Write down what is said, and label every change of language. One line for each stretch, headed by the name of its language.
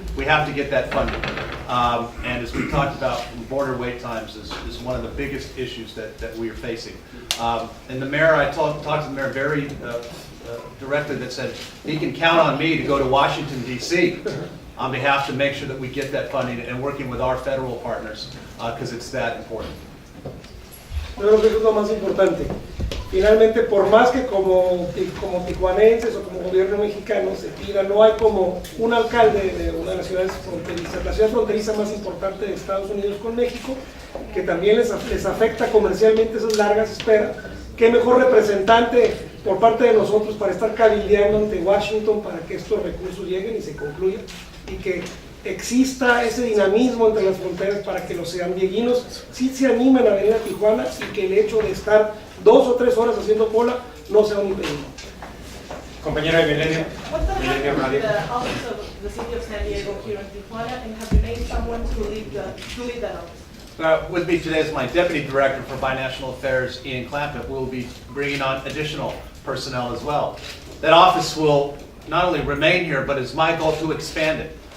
English: We have to get that funded. And as we talked about, border wait times is one of the biggest issues that we are facing. And the mayor, I talked to the mayor very directly that said he can count on me to go to Washington, D.C. on behalf to make sure that we get that funding and working with our federal partners because it's that important.
Spanish: Yo creo que eso es lo más importante. Finalmente, por más que como tijuanenses o como gobierno mexicano se pida, no hay como un alcalde de una de las ciudades fronterizas, la ciudad fronteriza más importante de Estados Unidos con México, que también les afecta comercialmente esas largas esperas. Qué mejor representante por parte de nosotros para estar cabildeando ante Washington para que estos recursos lleguen y se concluyan y que exista ese dinamismo entre las fronteras para que los sandiaguinos sí se animen a venir a Tijuana y que el hecho de estar 2 o 3 horas haciendo cola no sea un impedimento. Compañera de Milenio.
English: What's going to
Spanish: Milenio
English: happen with
Spanish: Radio.
English: the office of the city of San Diego here in Tijuana, and have you named someone to lead that office? With me today is my Deputy Director for Binational Affairs, Ian Clampett. We'll be bringing on additional personnel as well. That office will not only remain here, but it's my goal to expand it.